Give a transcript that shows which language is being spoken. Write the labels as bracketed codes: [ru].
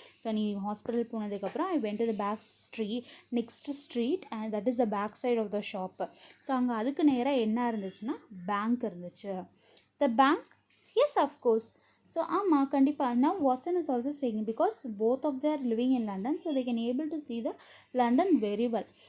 [en] So [ta] நீ hospital போனதுக்கப்புறம் [en] I went to the back street, next street, and that is the back side of the shop. [ta] So அங்கே அதுக்கு நேராக என்ன இருந்துச்சுன்னா பேங்க் இருந்துச்சு. [en] The bank? Yes, of course. [ta] So ஆமாம் கண்டிப்பாக. [en] Now Watson is also saying because both of them are living in London, so they can able to see the London very well.